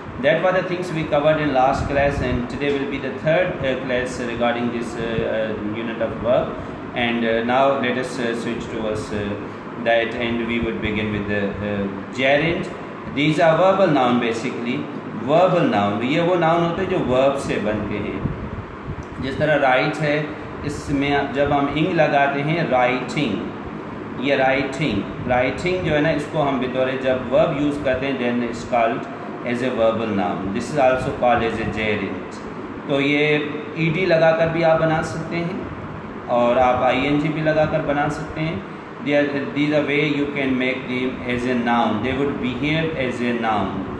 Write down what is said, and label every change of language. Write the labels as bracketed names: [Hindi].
[English] That were the things we covered in last class, and today will be the third class regarding this unit of verb. And now let us switch towards that, and we would begin with the gerund. These are verbal noun basically. [Hindi] Verbal noun, ये वो noun होते हैं जो verb से बनते हैं. जिस तरह write है, इसमें जब हम ing लगाते हैं writing, ये writing जो है ना इसको हम बतौर जब verb use करते हैं [English] then it's called as a verbal noun. [Hindi] This is also called as a gerund. तो ये ed लगाकर भी आप बना सकते हैं और आप ing भी लगाकर बना सकते हैं. [English] These are way you can make them as a noun. They would behave as a noun.